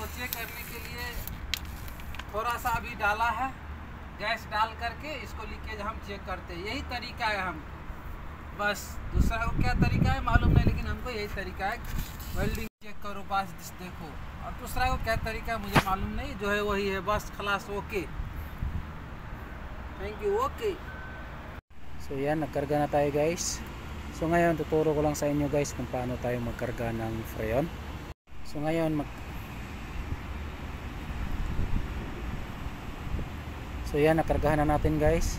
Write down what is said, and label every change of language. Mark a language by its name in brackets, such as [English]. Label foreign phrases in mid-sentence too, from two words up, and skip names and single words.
[Hindi] चेक करने के लिए थोड़ा सा अभी डाला है, गैस डाल करके इसको लीकेज हम चेक करते हैं, यही तरीका है हम, बस दूसरा को क्या तरीका है मालूम नहीं, लेकिन हमको यही तरीका है, वेल्डिंग चेक करो बस देखो, और दूसरा को क्या तरीका है मुझे मालूम नहीं, जो है वही है, बस खलास, [English] OK, thank you, OK. [Filipino] So yan, nagkarga na tayo guys. So ngayon tuturo ko lang sa inyo guys kung paano tayo magkarga ng freon. So ngayon So yan, nakargahan na natin guys.